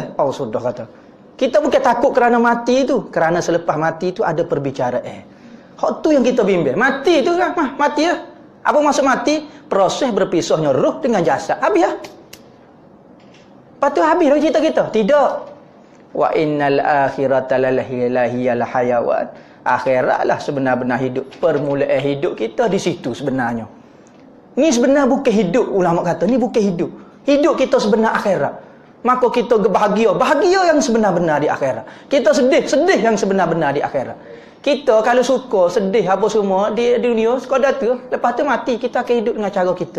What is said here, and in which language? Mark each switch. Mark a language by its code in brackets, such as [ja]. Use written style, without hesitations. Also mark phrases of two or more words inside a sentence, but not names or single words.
[ms] Oh, sudah kata. Kita bukan takut kerana mati itu, kerana selepas mati itu ada perbicaraan. Hak tu yang kita bimbang. Mati itu kan, mati ya. Apa maksud mati? Proses berpisahnya roh dengan jasad. Habis ya. Lepas tu habis dah cerita kita. Tidak. [ar] وإن الآخرة لهي الحيوان. [ms] Akhiratlah sebenar-benar hidup. Permulaan hidup kita di situ sebenarnya. Ni sebenar bukan hidup, ulama kata. Ni bukan hidup. Hidup kita sebenar akhirat. Maka kita bahagia yang sebenar-benar di akhirat. Kita sedih yang sebenar-benar di akhirat. Kita kalau suka sedih apa semua di dunia sekadar tu, lepas tu mati kita akan hidup dengan cara kita.